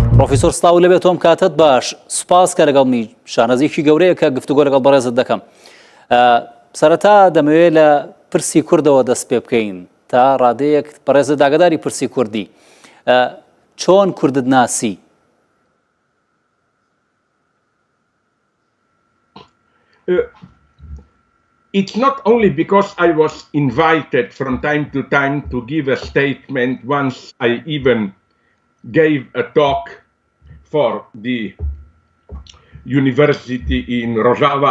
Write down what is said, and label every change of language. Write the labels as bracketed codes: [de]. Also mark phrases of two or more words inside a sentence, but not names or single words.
[ckb] پرۆفیسۆر سلااو لەبێت تۆم کاتت باش سوپاس کە لەگەڵمی شانەزیێکی گەورەیە کە گفتوگۆ لەگەڵ بەڕێزت دەکەم. سەرەتا دەمەوێت لە پرسی کوردەوە دەست پێ بکەین تا ڕادەیەک بەڕێزت داگەداری پرسی کوردی. چۆن کوردت ناسی؟ [en] It's not only because I was invited from time to time to give a statement. Once I even gave a talk for the university in Rojava.